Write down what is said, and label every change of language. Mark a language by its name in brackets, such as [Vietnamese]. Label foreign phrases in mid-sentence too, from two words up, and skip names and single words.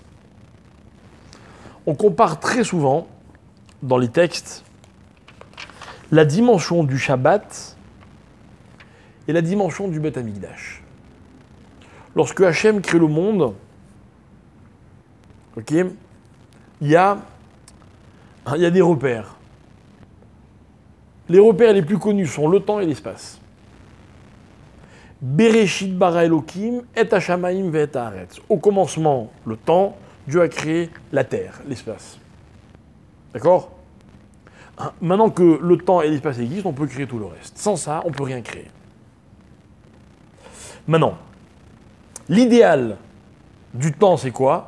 [French] On compare très souvent, dans les textes, la dimension du Shabbat et la dimension du [Hebrew] בית המקדש. [French] Lorsque Hachem crée le monde, ok, il y a des repères. Les repères les plus connus sont le temps et l'espace. [Hebrew] בראשית ברא אלקים את השמים ואת הארץ. [French] Au commencement, le temps, Dieu a créé la terre, l'espace. D'accord? Maintenant que le temps et l'espace existent, on peut créer tout le reste. Sans ça, on ne peut rien créer. Maintenant, l'idéal du temps, c'est quoi?